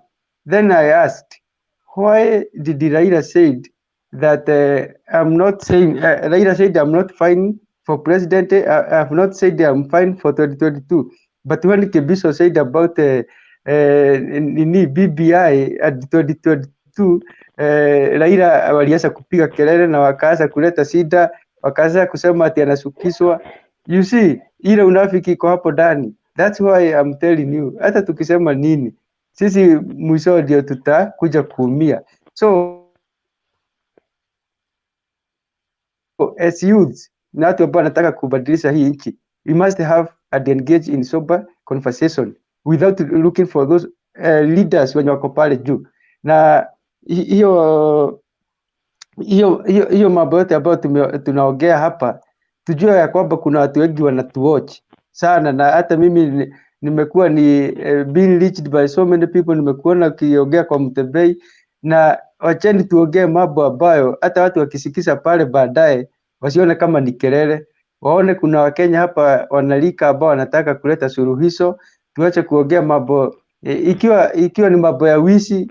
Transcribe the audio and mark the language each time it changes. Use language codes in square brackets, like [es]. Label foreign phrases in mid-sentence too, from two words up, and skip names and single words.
[en] Then I asked, why did Raila said that I'm not saying, Raila said I'm not fine for president, I have not said I'm fine for 2022. But when Kebiso said about BBI at 2022, 2022 [sw] Raila walianza kupiga kelele na wakaanza kuleta shida, wakaanza kusema ati anasukishwa. [en] You see, [sw] ile unafiki iko hapo ndani. [en] That's why I'm telling you, [sw] hata tukisema nini, sisi mwisho ndio tutakuja kuumia. [en] So as youths, [sw] na watu ambao wanataka kubadilisha hii nchi, [en] we must have and engage in sober conversation without looking for those leaders [sw] wenye wako pale juu. Na hiyo mambo yote ambayo tunaongea hapa, tujue ya kwamba kuna watu wengi wanatuwatch sana, na hata mimi nimekuwa ni [en] being reached by so many people, [sw] nimekuona ukiongea kwa Mutembei, na wacheni tuongee mambo ambayo hata watu wakisikisa pale baadaye wasione kama ni kelele, waone kuna Wakenya hapa wanalika ambao wanataka kuleta suluhisho. Tuache kuongea mambo ikiwa ni mambo ya wizi.